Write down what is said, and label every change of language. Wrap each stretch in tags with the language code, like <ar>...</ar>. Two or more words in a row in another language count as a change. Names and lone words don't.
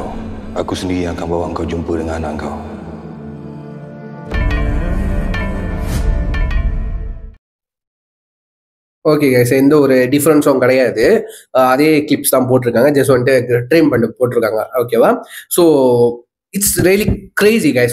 <ms>Aku sendiri yang akan bawa kau jumpa dengan anak kau.</ms> <en>okay guys,</en> <ta>எந்த ஒரு டிஃப்ரென்ஸும் கிடையாது. அதே கிளிப்ஸ் தான் போட்டிருக்காங்க. ஜஸ்ட் வந்துட்டு ட்ரீம் பண்ணி போட்டிருக்காங்க.</ta> <en>ஓகேவா? so it's really crazy guys.</en>